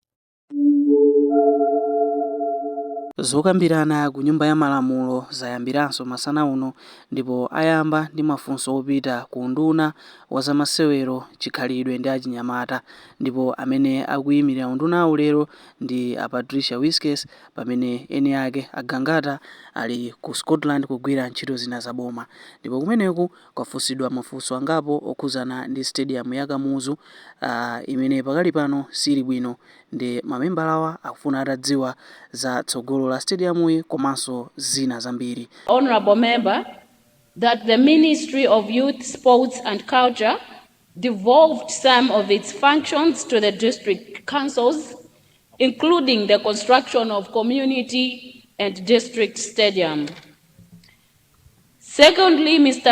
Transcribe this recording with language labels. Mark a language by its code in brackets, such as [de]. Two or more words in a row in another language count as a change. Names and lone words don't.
[ny] Zokambirana ku nyumba ya malamulo zayambiranso masana uno ndipo ayamba ndi mafunso opita ku unduna wa zamasewero, chikhalidwe ndi achinyamata, ndipo amene akuyimirira undunawo lero ndi a Patricia Whiskers, pamene eni ake a Gangata ali ku Scotland kugwira ntchito zina zaboma. Ndipo kumeneku kwafunsidwa mafunso angapo okhuzana ndi stadium ya Kamuzu imene pakali pano sili bwino, ndi mamembalawa akufuna atadziwa za tsogolo la stadium komanso zina zambiri. [en] Honorable member, that the Ministry of Youth, Sports and Culture devolved some of its functions to the district councils, including the construction of community and district stadium. Secondly, Mr.